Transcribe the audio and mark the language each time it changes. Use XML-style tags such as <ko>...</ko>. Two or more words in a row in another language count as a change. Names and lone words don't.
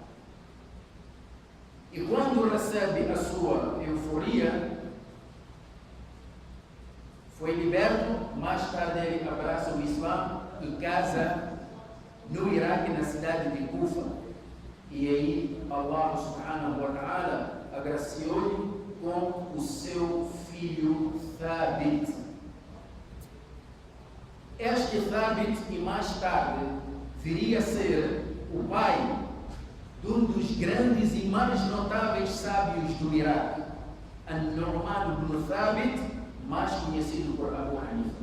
<pt>E quando recebe a sua euforia, foi liberto. Mais tarde ele abraça o Islã e casa no Iraque, na cidade de Kufa. E aí Allah</pt> <ar>سبحانه وتعالى</ar> <pt>agraciou-lhe com o seu filho Thabit. Este Thabit, e mais tarde viria a ser o pai de um dos grandes e mais notáveis sábios do Iraque, An-Nu'man ibn Thabit, mais conhecido por Abu Hanifa.</pt>